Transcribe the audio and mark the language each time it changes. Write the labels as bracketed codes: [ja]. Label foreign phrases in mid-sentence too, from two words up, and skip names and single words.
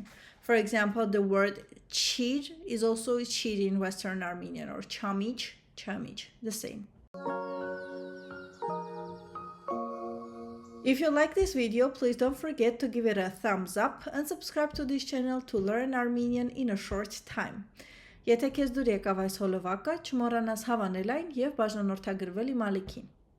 [en] For example, the word chir is also chir in Western Armenian, or chamich, chamich, the same. If you like this video, please don't forget to give it a thumbs up and subscribe to this channel to learn Armenian in a short time. [hy] Եթե քեզ դուր եկավ այս հոլովակը, չմոռանաս հավանել այն եւ բաժանորդագրվել իմ ալիքին։